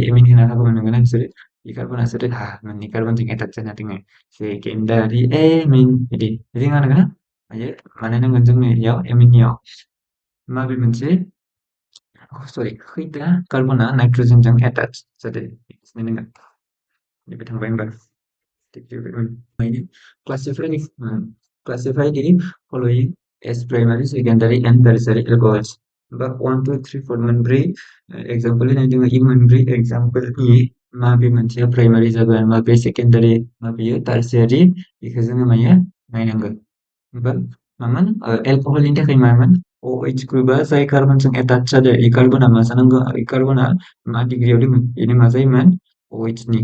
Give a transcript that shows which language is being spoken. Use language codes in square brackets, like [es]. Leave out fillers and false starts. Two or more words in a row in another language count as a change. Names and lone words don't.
[brx] एमिन होनो हागौमोन नंगौना नोंसोरो बे कार्बनासो मोननै कार्बनजों एटाच जाना दङ सेकेन्डारि एमिन बिदि नङा नंगौना मायो मानो नांगोन जोंनो इयाव एमिननियाव माबे मोनसे सरि खैथा कार्बना नाइट्रोजेनजों एटाच जादों बेखौसो नायनांगोन नैबे थांबाय होमबा [en] classify the following as primary, secondary, and tertiary alcohols. [brx] Bak 1, 2, 3, 4 मोनब्रै एग्जाम्पल होनाय दङ इ मोनब्रै एग्जाम्पलनि माबे मोनसेया प्राइमारि जागोन माबे सेकेन्डारि माबेयो टार्सियारि बेखौ जोङो मायो नायनांगोन होमबा मामोन एलकहलनि थाखाय मामोन OH ग्रुपआ जाय कार्बनजों एटाच जादों इ कार्बना मा जानांगौ इ कार्बना मा डिग्रियाव दंमोन बेनो मा जायोमोन OH नि